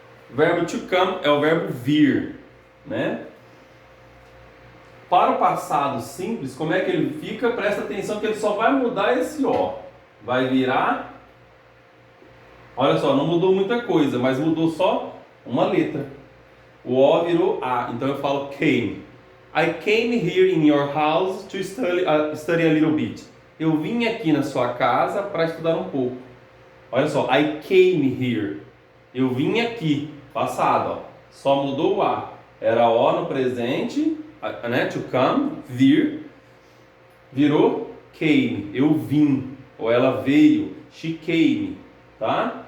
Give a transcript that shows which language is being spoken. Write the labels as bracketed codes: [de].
[pt] O verbo to come é o verbo vir, né? Para o passado simples, como é que ele fica? Presta atenção que ele só vai mudar esse O. Vai virar... Olha só, não mudou muita coisa, mas mudou só uma letra. O O virou A, então eu falo came. [en] I came here in your house to study a little bit. [pt] Eu vim aqui na sua casa para estudar um pouco. Olha só, [en] I came here. [pt] Eu vim aqui, passado, ó. Só mudou o A. Era O no presente, né? To come, vir. Virou came. Eu vim. Ou ela veio. [en] She came. [pt] Tá?